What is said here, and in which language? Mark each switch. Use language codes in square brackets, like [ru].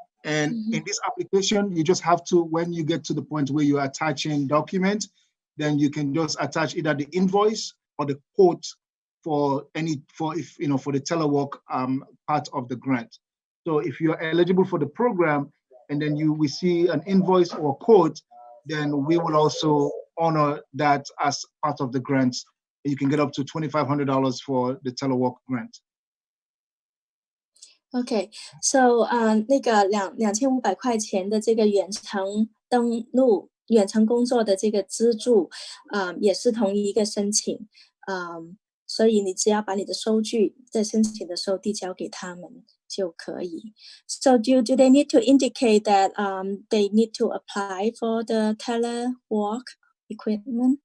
[en] And in this application, you just have to, when you get to the point where you're attaching documents, then you can just attach either the invoice or the quote for the telework part of the grant. So if you're eligible for the program and then we see an invoice or quote, then we will also honor that as part of the grants. You can get up to $2,500 for the telework grant. [zh] Okay, so 那个2500块钱的这个远程登录、远程工作的这个资助，也是同一个申请，所以你只要把你的收据在申请的时候递交给他们就可以。 [en] So do they need to indicate that they need to apply for the telework equipment?